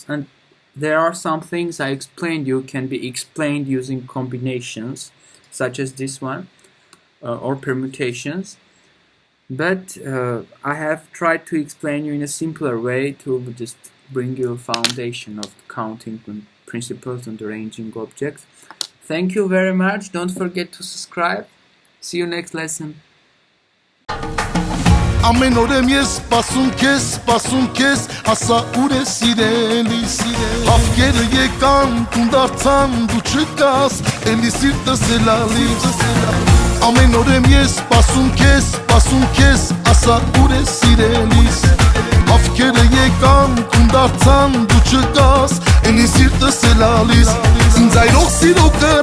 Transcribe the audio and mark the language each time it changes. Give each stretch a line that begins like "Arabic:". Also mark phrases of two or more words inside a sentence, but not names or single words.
English: And there are some things I explained you can be explained using combinations, such as this one, or permutations. But I have tried to explain you in a simpler way to just bring you a foundation of counting principles and arranging objects. Thank you very much. Don't forget to subscribe. See you next lesson.
Armenian: Ամեն օր եմ ես սպասում քեզ, հասա ուր է սիրելիս, հավքերը եկան, տուն դարձան, դու չկաս, էլի սիրտս է լալիս, ամեն օր եմ ես սպասում քեզ, հասա ուր է սիրելիս, հավքերը եկան, տուն դարձան, դու չկաս, էլի սիրտս է լալիս, ինձ այրող սիրո կրա